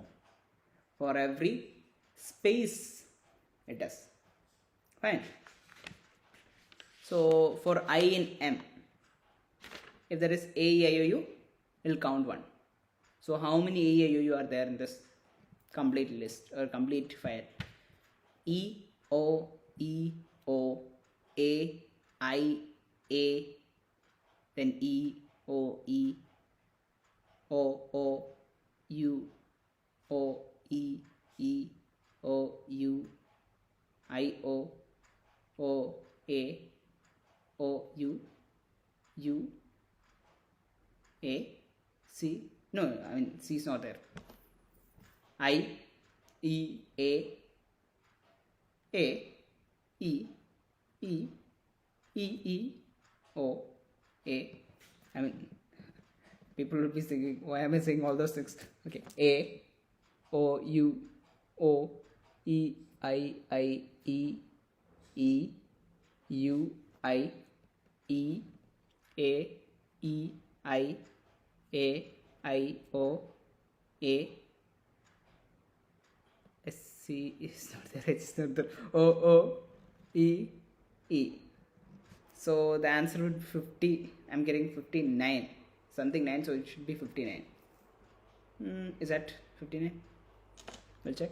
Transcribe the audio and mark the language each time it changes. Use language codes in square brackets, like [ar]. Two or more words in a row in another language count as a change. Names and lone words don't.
[en] For every space it does. Fine. So for I in M, if there is A, E, I, O, U, it will count 1. So how many A, E, I, O, U are there in this complete list or complete file? E, O, A, I, A, then E, O, U, O, E, O, U, I, O, A, O, U, A, C. No, C is not there. I, E, A, E, O, A. People will be thinking, why am I saying all those things? Okay. A, O, U, O, E, I, E, U, I, E, I, O, A. C is not there, it's not there. O, E. So the answer would be 50. I'm getting 59. Something 9, so it should be 59. Is that 59? We'll check.